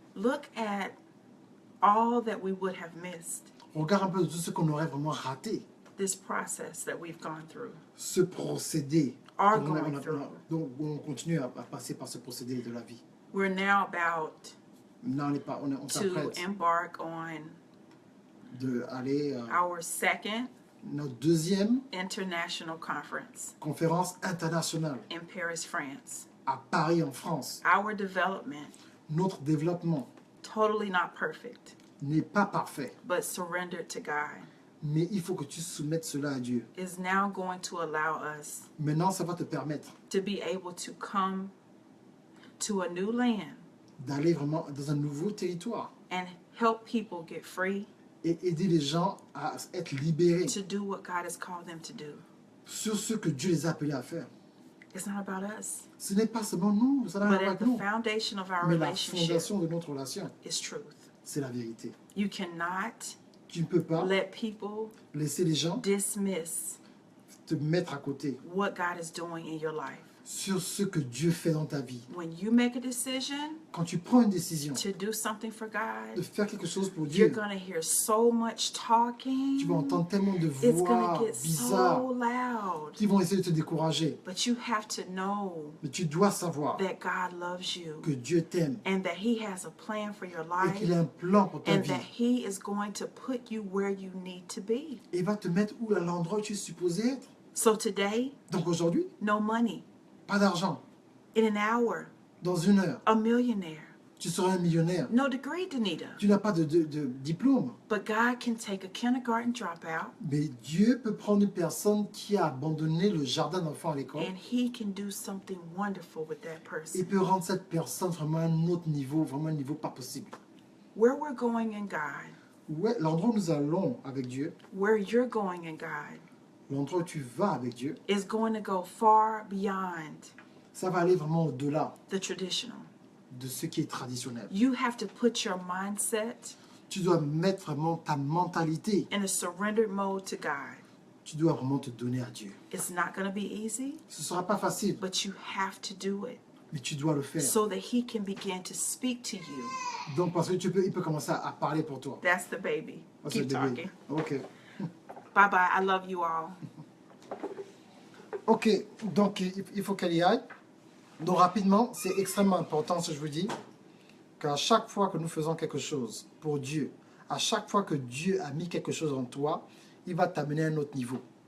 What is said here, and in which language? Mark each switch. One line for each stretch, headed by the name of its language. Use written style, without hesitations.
English: Look at all that we would have missed,
French: Regarde un peu de tout ce qu'on aurait vraiment raté.
English: this process that we've gone through.
French: Ce procédé.
English: Are
French: qu'on a-
English: going
French: on a-
English: through.
French: donc on continue à passer par ce procédé de la vie.
English: We're now about
French: Maintenant, on
English: to
French: s'apprête
English: embark on
French: d'aller à
English: our second
French: notre deuxième
English: international conference
French: conférence internationale
English: in Paris, France.
French: à Paris, en France.
English: Our development,
French: Notre développement
English: totally not perfect,
French: n'est pas parfait,
English: but surrendered to God,
French: mais il faut que tu soumettes cela à Dieu.
English: is now going to allow us
French: Maintenant, ça va te permettre
English: to be able to come to a new land
French: d'aller vraiment dans un nouveau territoire
English: and help people get free
French: et aider les gens à être libérés
English: to do what God has called them to do.
French: sur ce que Dieu les a appelés à faire.
English: It's not about us,
French: Ce n'est pas seulement nous, ça n'a rien à
English: but
French: nous,
English: foundation of our
French: mais la
English: relationship
French: fondation de notre relation,
English: is truth.
French: c'est la vérité.
English: You cannot
French: Tu ne peux pas
English: let people
French: laisser les gens
English: dismiss
French: te mettre à côté
English: what God is doing in your life.
French: sur ce que Dieu fait dans ta vie.
English: When you make a decision
French: Quand tu prends une décision
English: to do something for
French: de
English: God,
French: faire quelque chose pour
English: you're going to hear so much talking.
French: tu vas entendre tellement de
English: It's going
French: voix
English: to get
French: bizarres
English: so loud.
French: qui vont essayer de te décourager.
English: But you have to know
French: Mais tu dois savoir
English: that God loves you
French: que Dieu t'aime
English: and that He has a plan for your
French: et qu'il
English: life
French: a un plan pour ta
English: and
French: vie.
English: that He is going to put you where you need to be.
French: Et il va te mettre où à l'endroit où tu es supposé être.
English: So today,
French: Donc aujourd'hui,
English: no money.
French: pas d'argent.
English: In an hour,
French: Dans une heure,
English: a millionaire.
French: tu seras un millionnaire.
English: No degree, Danita.
French: Tu n'as pas de diplôme.
English: But God can take a kindergarten dropout
French: Mais Dieu peut prendre une personne qui a abandonné le jardin d'enfants à l'école
English: and He can do something wonderful with that
French: et
English: person.
French: peut rendre cette personne vraiment à un autre niveau, vraiment un niveau pas possible.
English: Where we're going in God,
French: Ouais, l'endroit où nous allons avec Dieu,
English: where you're going in God,
French: l'endroit où tu vas avec Dieu,
English: is going to go far beyond
French: ça va aller vraiment au-delà
English: the traditional.
French: de ce qui est traditionnel.
English: You have to put your mindset
French: Tu dois mettre vraiment ta mentalité.
English: in a surrendered mode to God.
French: Tu dois vraiment te donner à Dieu.
English: It's not going to be easy,
French: Ce ne sera pas facile,
English: but you have to do it.
French: Mais tu dois le faire.
English: so that he can begin to speak to you.
French: Donc, parce que il peut commencer à parler pour toi.
English: That's the baby. That's Keep the talking. baby. Ok. Bye bye. I love you all.
French: Ok, donc il faut qu'elle y aille. Donc rapidement, c'est extrêmement important ce que je vous dis, qu'à chaque fois que nous faisons quelque chose pour Dieu, à chaque fois que Dieu a mis quelque chose en toi, il va t'amener à un autre niveau.